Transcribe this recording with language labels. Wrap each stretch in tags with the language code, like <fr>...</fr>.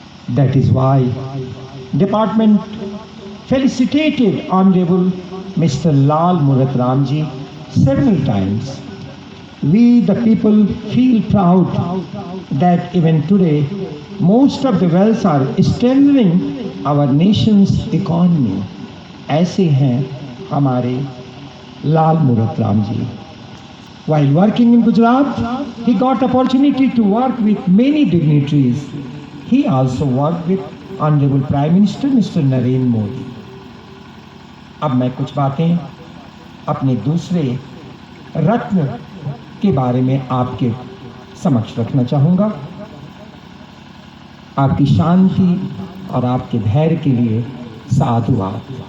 <en>That is why department felicitated Honorable Mr. Lal Murat Ramji several times. we the people feel proud that even today most of the wells are strengthening our nation's economy.</en> <hi>ऐसे हैं हमारे लाल मूरत Ram ji.</hi> <en>While working in Gujarat, he got opportunity to work with many dignitaries. He also worked with Honorable Prime Minister Mr. Narendra Modi.</en> <hi>अब मैं कुछ बातें अपने दूसरे रत्न के बारे में आपके समक्ष रखना चाहूँगा. आपकी शांति और आपके धैर्य के लिए साधुवाद.</hi>